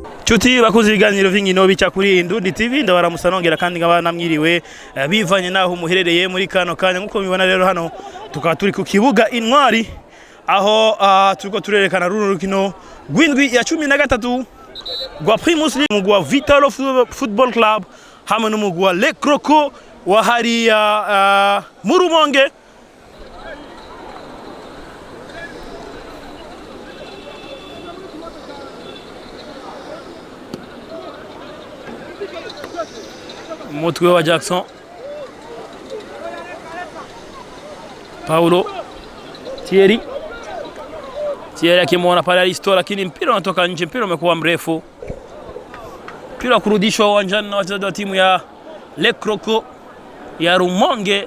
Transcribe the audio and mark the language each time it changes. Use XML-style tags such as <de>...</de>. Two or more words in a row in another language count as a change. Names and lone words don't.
<rn>Chuti bakuzi ibiganiro vingino bica kuri Indundi TV ndabaramusanongera kandi ngaba namwiriwe bivanye naho muherereye muri kano kanya nkuko mibona rero hano tukaba turi ku kibuga Intwari aho turiko turerekana runo rukino gwindwi ya 13 gwa Primus League gwa Vitalo Football Club hamwe n'umugwi wa Le Croco wa hariya mu Rumonge.</rn> <sw>Mutwe wa Jackson Paulo Thierry akimwona pale Aristo, lakini mpira unatoka nje. Mpira umekuwa mrefu, mpira kurudishwa uwanjani na wachezaji wa timu ya Le Croco ya Rumonge.</sw>